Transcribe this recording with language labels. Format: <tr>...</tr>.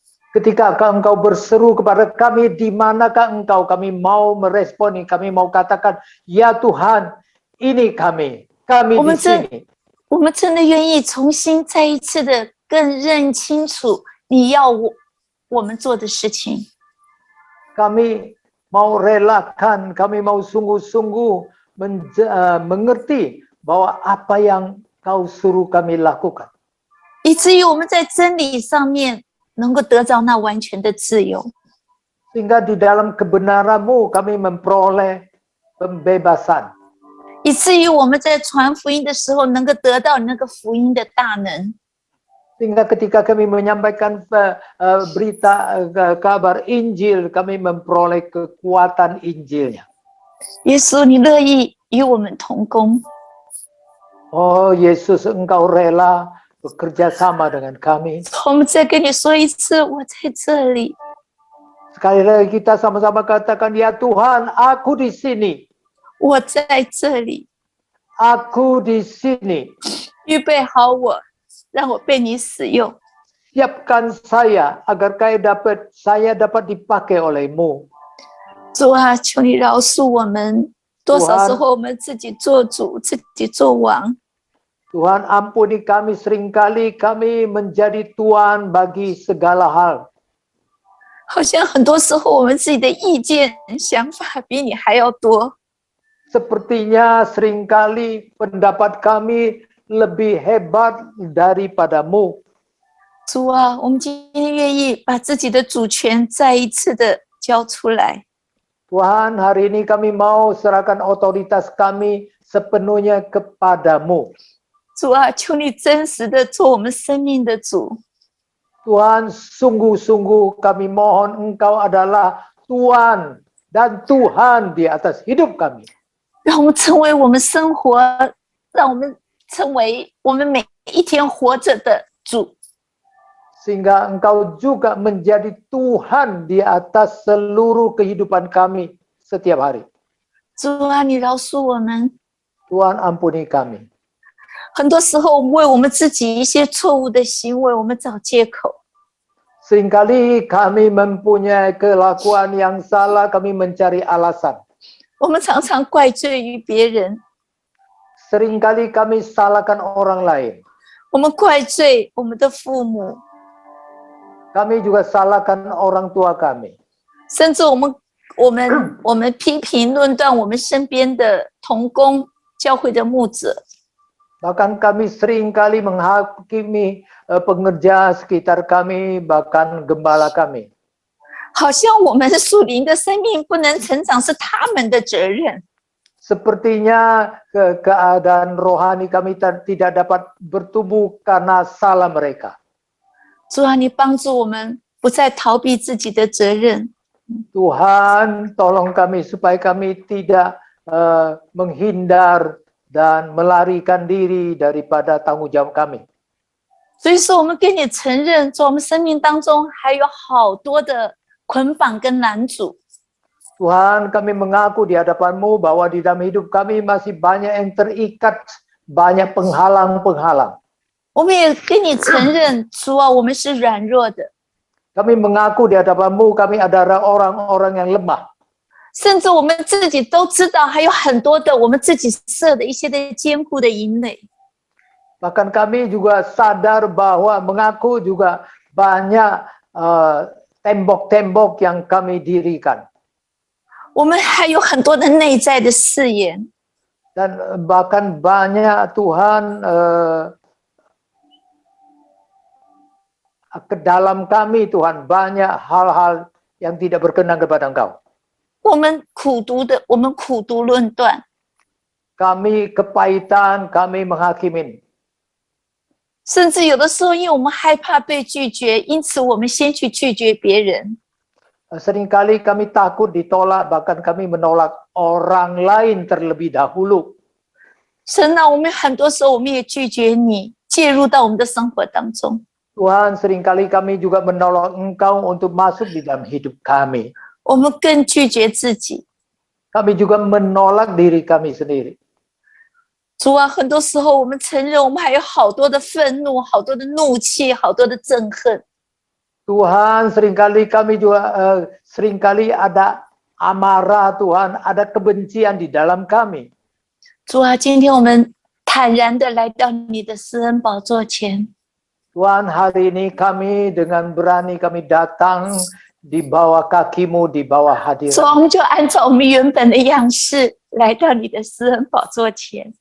<id>Ketika engkau berseru kepada kami, di manakah engkau? Kami mau meresponi, kami mau katakan, ya Tuhan, ini kami di sini.</id> <zh>我们真的愿意重新再一次的更认清楚你要我们做的事情。</zh> <id>Kami mau relakan, kami mau sungguh-sungguh mengerti bahwa apa yang kau suruh kami lakukan.</id> <zh>以至于我们在真理上面能够得到那完全的自由。</zh> <id>Sehingga di dalam kebenaran-Mu kami memperoleh pembebasan.</id> <zh>以至于我们在传福音的时候能够得到那个福音的大能。</zh> <id>Sehingga ketika kami menyampaikan berita kabar Injil, kami memperoleh kekuatan Injilnya.</id> <zh>耶稣，你乐意与我们同工，</zh> <id>Oh Yesus, Engkau rela bekerja sama dengan kami.</id> <zh>我们再跟你说一次，我在这里。</zh> <id>Sekali lagi kita sama-sama katakan, ya Tuhan, aku di sini.</id> <zh>我在这里，</zh> <id>Aku di sini.</id> <zh>预备好我，让我被你使用。</zh> <id>Siapkan saya agar saya dapat dipakai oleh-Mu.</id> <zh>主啊，求你饶恕我们，多少时候我们自己做主，自己做王。</zh> <id>Tuhan, ampuni kami, seringkali kami menjadi tuan bagi segala hal.</id> <zh>好像很多时候我们自己的意见、想法比你还要多。</zh> <id>Sepertinya seringkali pendapat kami lebih hebat daripada-Mu.</id> <zh>主啊，我们今天愿意把自己的主权再一次的交出来。</zh> <id>Tuhan, hari ini kami mau serahkan otoritas kami sepenuhnya kepada-Mu.</id> <zh>主啊，求你真实的做我们生命的主。</zh> <id>Tuhan, sungguh-sungguh kami mohon Engkau adalah Tuhan dan Tuhan di atas hidup kami.</id> <zh>让我们成为我们生活，让我们成为我们每一天活着的主。</zh> <id>Sehingga Engkau juga menjadi Tuhan di atas seluruh kehidupan kami setiap hari.</id> <zh>主啊，你饶恕我们。</zh> <id>Tuhan, ampuni kami.</id> <zh>很多时候，我们为我们自己一些错误的行为，我们找借口。</zh> <id>Seringkali kami mempunyai kelakuan yang salah, kami mencari alasan.</id> <zh>我们常常怪罪于别人，</zh> <id>Seringkali kami salahkan orang lain.</id> <zh>我们怪罪我们的父母，</zh> <id>Kami juga salahkan orang tua kami.</id> <zh>甚至我们批评论断我们身边的同工、教会的牧者。</zh> <id>Bahkan kami seringkali menghakimi pengerja sekitar kami, bahkan gembala kami.</id> <zh>好像我们属灵的生命不能成长是他们的责任。</zh> <id>Sepertinya keadaan rohani kami tidak dapat bertumbuh karena salah mereka.</id> <zh>主啊，你帮助我们不再逃避自己的责任。</zh> <id>Tuhan, tolong kami supaya kami tidak menghindar dan melarikan diri daripada tanggung jawab kami.</id> <zh>所以说，我们跟你承认，在我们生命当中还有好多的捆绑跟拦阻。</zh> <id>Tuhan, kami mengaku di hadapan-Mu bahwa di dalam hidup kami masih banyak yang terikat, banyak penghalang-penghalang.</id> <zh>我们也跟你承认，主啊，我们是软弱的，</zh> <id>Kami mengaku di hadapan-Mu kami adalah orang-orang yang lemah.</id> <zh>甚至我们自己都知道，还有很多的我们自己设的一些的坚固的营垒。</zh> <id>Bahkan kami juga sadar bahwa mengaku juga banyak tembok-tembok yang kami dirikan.</id> <zh>我们还有很多的内在的誓言，</zh> <id>Dan bahkan banyak Tuhan ke dalam kami Tuhan banyak hal-hal yang tidak berkenan kepada Engkau.</id> <zh>我们苦读论断，</zh> <id>Kami kepahitan, kami menghakimin.</id> <zh>甚至有的时候，因为我们害怕被拒绝，因此我们先去拒绝别人。</zh> <id>Seringkali kami takut ditolak, bahkan kami menolak orang lain terlebih dahulu.</id> <zh>神啊，我们很多时候我们也拒绝你介入到我们的生活当中。</zh> <id>Tuhan, seringkali kami juga menolak Engkau untuk masuk di dalam hidup kami.</id> <zh>我们更拒绝自己。</zh> <id>Kami juga menolak diri kami sendiri.</id> <zh>主啊，很多时候我们承认，我们还有好多的愤怒，好多的怒气，好多的憎恨。</zh> <id>Tuhan, seringkali kami juga seringkali ada amarah Tuhan, ada kebencian di dalam kami.</id> <zh>主啊，今天我们坦然的来到你的施恩宝座前。</zh> <id>Tuhan, hari ini kami dengan berani kami datang di bawah kaki-Mu, di bawah</id> <zh>主啊，我们就按照我们原本的样式来到你的施恩宝座前。</zh>